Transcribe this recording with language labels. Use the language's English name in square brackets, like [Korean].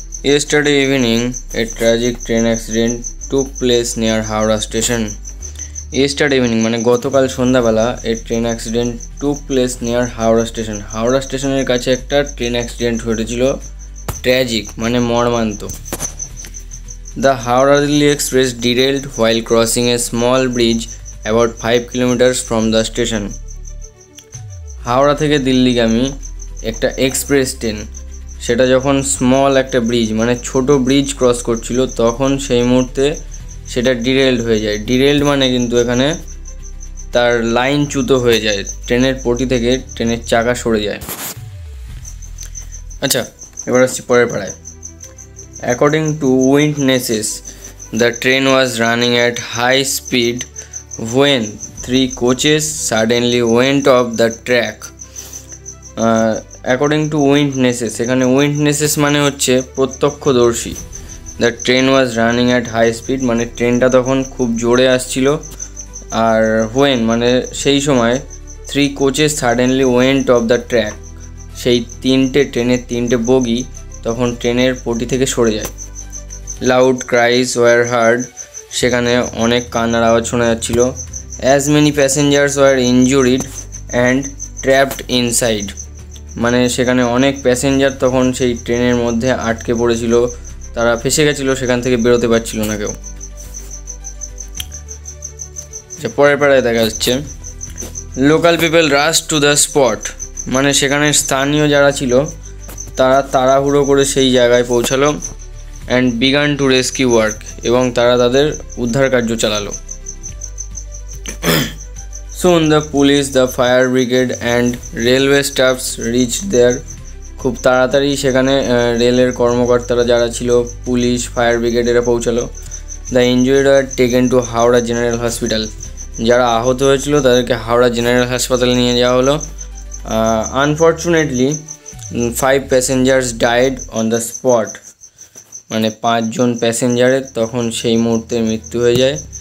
[English] Yesterday evening, a tragic train accident took place near Howrah station. Yesterday evening [Bangla] মানে গতকাল সন্ধ্যাবেলা [English] a train accident took place near Howrah station. [Bangla] Howrah স্টেশনের কাছে একটা train accident ঘটেছিল। Tragic মানে মর্মান্ত। [English] The Howrah Delhi Express derailed while crossing a small bridge about 5 kilometers from the station. [Bangla] Howrah থেকে দিল্লিগামী একটা এক্সপ্রেস ট্রেন, সেটা যখন স্মল একটা ব্রিজ মানে ছোট ব্রিজ ক্রস করছিল তখন সেই মুহূর্তে সেটা ডিরেল্ড হয়ে যায়। ডিরেল্ড মানে কিন্তু এখানে তার লাইনচ্যুত হয়ে যায়, ট্রেনের পটি থেকে ট্রেনের চাকা সরে যায়। আচ্ছা এবার আসছি পরের পাড়ায়। [English] According to witnesses, the train was running at high speed when 3 coaches suddenly went off the track. According to witnesses, [Bangla] এখানে witnesses মানে হচ্ছে প্রত্যক্ষদর্শী। [English] The train was running at high speed [Bangla] মানে ট্রেনটা তখন খুব জোরে আসছিল। আর when মানে সেই সময় [English] 3 coaches suddenly went off the track, [Bangla] সেই ট্রেনের তিনটে বগি তখন ট্রেনের পটি থেকে সরে যায়। [English] loud cries were heard, [Bangla] সেখানে অনেক কান্নার আওয়াজ শোনা যাচ্ছিল। [English] as many passengers were injured and trapped inside, [Bangla] মানে সেখানে অনেক প্যাসেঞ্জার তখন সেই ট্রেনের মধ্যে আটকে পড়েছিল, তারা ফেসে গেছিলো, সেখান থেকে বেরোতে পারছিল না কেউ। পরের পাড়ায় দেখা যাচ্ছে [English] local people rush to the spot, [Bangla] মানে সেখানে স্থানীয় যারা ছিল তারা তাড়াহুড়ো করে সেই জায়গায় পৌঁছালো। [English] and began to rescue work, [Bangla] এবং তারা তাদের উদ্ধার কার্য চালালো। [English] Soon the police, the fire brigade and railway staffs reached there. [Bangla] খুব তাড়াতাড়ি সেখানে রেলের কর্মকর্তারা যারা ছিল, পুলিশ, ফায়ার ব্রিগেড এরা পৌঁছালো। [English] the injured are taken to Howrah general hospital, [Bangla] যারা আহত হয়েছিল তাদেরকে হাওড়া জেনারেল হাসপাতালে নিয়ে যাওয়া হলো। [English] unfortunately 5 passengers died on the spot, [Bangla] মানে 5 জন প্যাসেঞ্জারের তখন সেই মুহূর্তে মৃত্যু হয়ে যায়।